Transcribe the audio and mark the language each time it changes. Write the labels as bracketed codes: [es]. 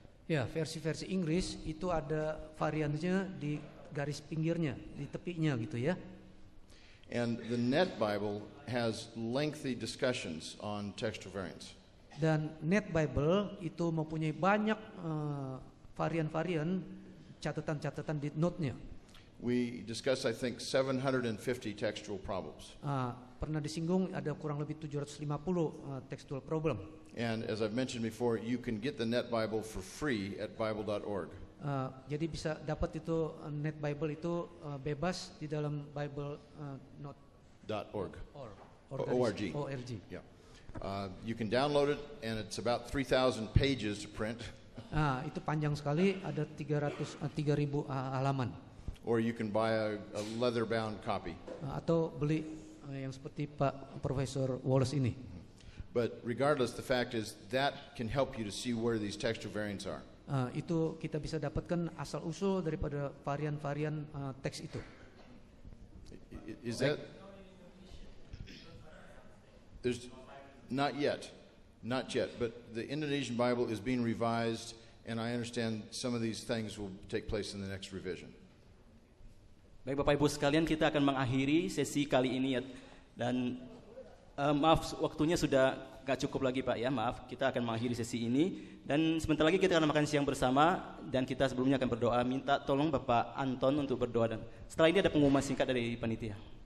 [id] Ya, versi-versi Inggris itu ada variannya di garis pinggirnya, di tepinya gitu ya. [en] And the Net Bible has lengthy discussions on textual variants. [id] Dan Net Bible itu mempunyai banyak varian-varian catatan-catatan di note-nya. [en] We discussed, I think, 750 textual problems. [id] Pernah disinggung ada kurang lebih 750 textual problem. [en] And as I've mentioned before, you can get the Net Bible for free at bible.org. [id] Jadi bisa dapat itu Net Bible itu bebas di dalam Bible .org. org. Yeah. [en] You can download it, and it's about 3,000 pages to print. [id] Itu panjang sekali, ada 3.000 halaman. [en] Or you can buy a leather-bound copy. [id] Atau beli yang seperti Pak Profesor Wallace ini. [en] But regardless, the fact is that can help you to see where these textual variants are. [id] Itu kita bisa dapatkan asal usul daripada varian-varian teks itu. [en] Is that? There's not yet, but the Indonesian Bible is being revised, and I understand some of these things will take place in the next revision. [id] Baik Bapak Ibu sekalian, kita akan mengakhiri sesi kali ini ya. Dan maaf waktunya sudah gak cukup lagi Pak ya, maaf. Kita akan mengakhiri sesi ini dan sebentar lagi kita akan makan siang bersama dan kita sebelumnya akan berdoa. Minta tolong Bapak Anton untuk berdoa dan setelah ini ada pengumuman singkat dari panitia.